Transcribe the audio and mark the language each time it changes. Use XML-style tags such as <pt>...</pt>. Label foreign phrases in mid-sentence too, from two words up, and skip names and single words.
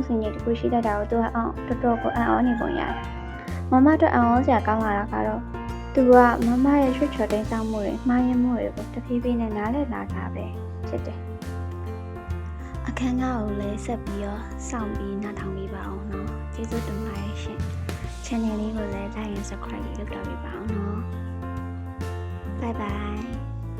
<my>စီနေတကူရှိတတ်တာကိုသူကအောင်တော်တော်ကိုအံ့ဩနေပုံရတယ်မမအတွက်အံ့ဩစရာကောင်းလာတာကတော့သူကမမရဲ့ချွတ်ချော်တိန်ဆောင်မှုတွေမှားယွင်းမှုတွေကိုတဖြည်းဖြည်းနဲ့နားလည်လာတာပဲဖြစ်တယ်အခန်းကားကိုလည်းဆက်ပြီးတော့စောင့်ပြီးနားထောင်ပေးပါအောင်နော်ကျေးဇူးတင်ပါတယ်ရှင် channel လေးကိုလည်း</my> <en>like and subscribe</en> <my>လုပ်တော့ပေးပါအောင်နော်</my> <en>bye bye</en>